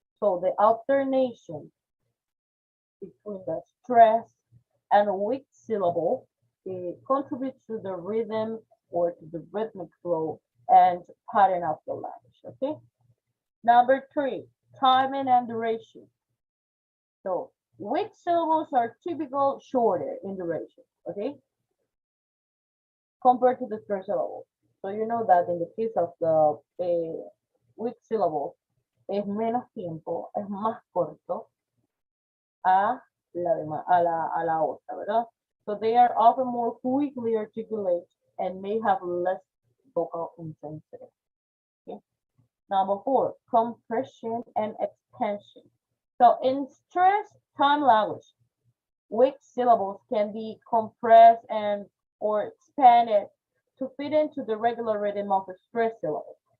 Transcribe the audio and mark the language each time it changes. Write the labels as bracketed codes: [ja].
[en] So the alternation between the stress and a weak syllable contributes to the rhythm or to the rhythmic flow and pattern of the language, okay? Number three, timing and duration. So weak syllables are typical shorter in duration, okay? Compared to the stress syllables. So you know that in the case of the weak syllables, [es] es menos tiempo, es más corto a la otra, ¿verdad? [en] So they are often more quickly articulate and may have less vocal intensity. Okay. Number four, compression and extension. So in stress time language, weak syllables can be compressed and or expanded to fit into the regular rhythm of the stress syllables.